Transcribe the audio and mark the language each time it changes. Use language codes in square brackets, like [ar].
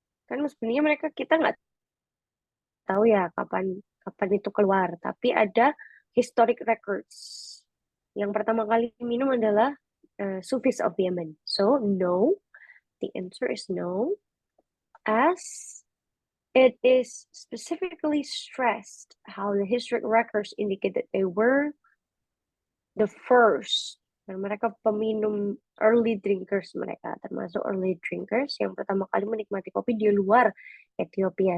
[id] Kan sebenarnya kita nggak tahu ya kapan itu keluar. Tapi ada [en] historic records. [id] Yang pertama kali minum adalah [en] Sufis of Yemen. So, no. The answer is no. As it is specifically stressed how the historic records indicate that they were the first. [id] Dan mereka peminum [en] early drinkers [id] mereka, termasuk early drinkers yang pertama kali menikmati kopi di luar Ethiopia.